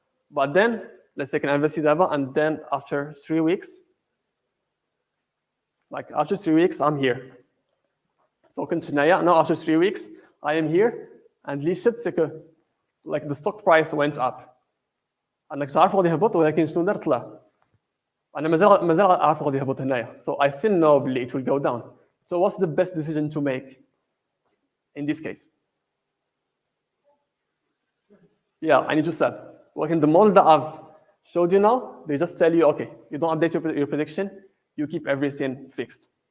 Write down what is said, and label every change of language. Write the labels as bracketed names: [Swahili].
[English] But then, let's say I can invest in Daba, and then after 3 weeks, after 3 weeks, I'm here. So now after 3 weeks, I am here, and [Arabic] اللي شفت [French] c'est que [English] like the stock price went up. [Arabic] أنك عارف غادي يهبط ولكن شنو دار طلع. أنا مازال عارف غادي يهبط هنايا. [English] So I still know بلي it will go down. So what's the best decision to make in this case? Yeah, I need to sell. Well, in the model that I've showed you now, they just tell you, okay, you don't update your prediction, you keep everything fixed.